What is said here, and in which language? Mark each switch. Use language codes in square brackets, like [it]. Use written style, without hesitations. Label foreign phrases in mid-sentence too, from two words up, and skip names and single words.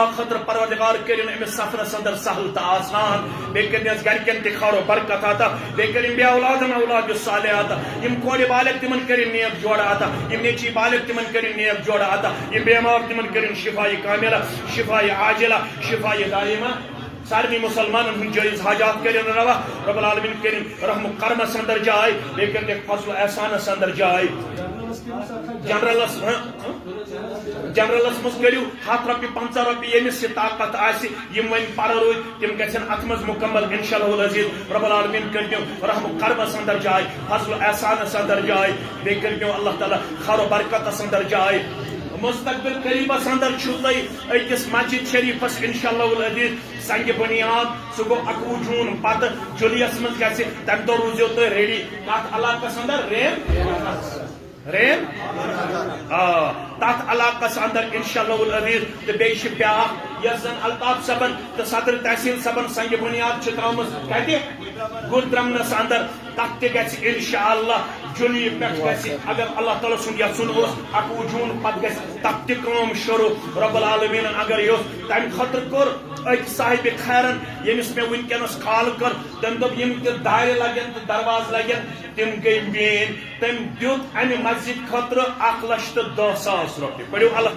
[ks] خاطر پروردگار کٔرِنۍ أمِس سفرس اندر سہل تہٕ آسان بیٚیہِ کٔرنس گرِکٮ۪ن تہِ خٲر و برکت عطا بیٚیہِ کٔرِنۍ بے اولادن اولاد صالح عطا یم کورِ بالغ تِمن کٔرِنۍ نیک جوڑٕ عطا یم نیچی بالغ تِمن کٔرِنۍ نیک جوڑٕ عطا یم بیمار تِمن کٔرِنۍ شفایہِ کاملہ شفایہِ عاجلہ شفایہِ دائمہ سارنی مسلمانن ہن جائز حاجات کرن روا [ar] رب العالمین [ks] کرن رحم و کرمس اندر جائے لیکن ایک فضل و احسانس اندر جائے جنرلس مز کریو 100 رۄپیہِ 50 رۄپیہِ ییٚمِس یہِ طاقت آسہِ یم وۄنۍ پرٕ روٗدۍ تِم گژھن اتھ منٛز مکمل [ar] انشاءاللہ العزیز رب العالمین [ks] کرنو رحم و کرمس اندر جائے فضل و احسانس اندر جائے بیٚیہِ کرنو اللہ تعالیٰ خیر و برکتس اندر جائے مستقبل قریبس اندر چھو تۄہہِ أکِس مسجد شریفس [ar] انشاءاللہ العزیز [ks] سنگ بنیاد سُہ گوٚو 21 جوٗن پتہٕ جُلیَس منٛز گژھِ تمہِ دۄہ روٗزِو تُہۍ ریڈی کتھ علاقس اندر رین تات علاقس اندر [ar] انشاءاللہ العزیز [ks] تو بیٚیہِ چھِ بیٛاکھ یۄس زن الطاف صٲبن تہٕ صدر تحصیل صٲبن سنگ بنیاد چھِ ترٲومٕژ کتہِ گُلدرمنس اندر تتھ تہِ گژھِ انشاءاللہ جُلی پٮ۪ٹھ گژھِ اگر اللہ تعالیٰ سُنٛد یژھُن اوس 21 جوٗن پتہٕ گژھِ تتھ تہِ کٲم شروع رب العالمیٖنن اگر یوٚژھ تمہِ خٲطرٕ کوٚر أکۍ صاحبِ خیرن ییٚمِس مےٚ وٕنکٮ۪نس کال کٔر تٔمۍ دوٚپ یِم تہِ دارِ لگن تہٕ درواز لگن تِم گٔے میٲنۍ تٔمۍ دیُت امہِ مسجد خٲطرٕ 1,10,000 رۄپیہِ پٔرِو اللہ